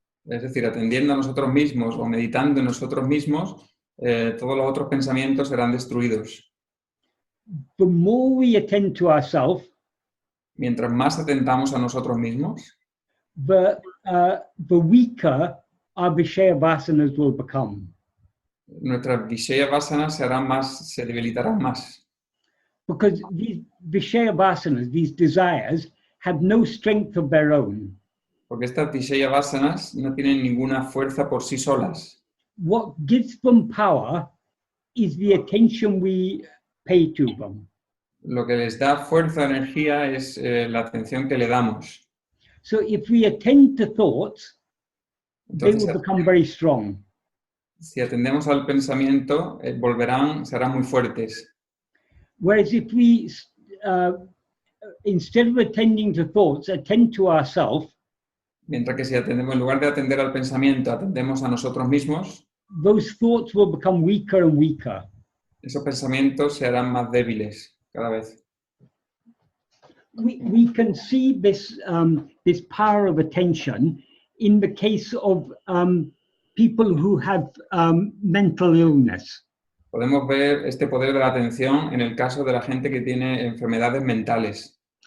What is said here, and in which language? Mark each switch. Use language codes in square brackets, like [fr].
[es] Es decir, atendiendo a nosotros mismos o meditando en nosotros mismos, todos los otros pensamientos serán destruidos. [en] The more we attend to ourselves, [es] Mientras más atentamos a nosotros mismos, [en] the weaker our Vishaya vasanas will become. [es] Nuestras Vishaya Vasanas se debilitarán más. [en] Because these Vishaya vasanas, these desires, have no strength of their own. [es] Porque estas Vishaya Vasanas no tienen ninguna fuerza por sí solas. [en] What gives them power is the attention we pay to them. [es] Lo que les da fuerza, energía, es la atención que le damos. [en] So if we attend to thoughts, they [es] Entonces, [en] will become very strong. [es] si atendemos al pensamiento, serán muy fuertes. [en] Whereas if we, instead of attending to thoughts, attend to ourselves, [es] Mientras que si atendemos, en lugar de atender al pensamiento, atendemos a nosotros mismos, [en] those thoughts will become weaker and weaker. [es] esos pensamientos se harán más débiles cada vez. [en] We can see this power of attention in the case of people who have mental illness. [es] Podemos ver este poder de la atención en el caso de la gente que tiene enfermedades mentales.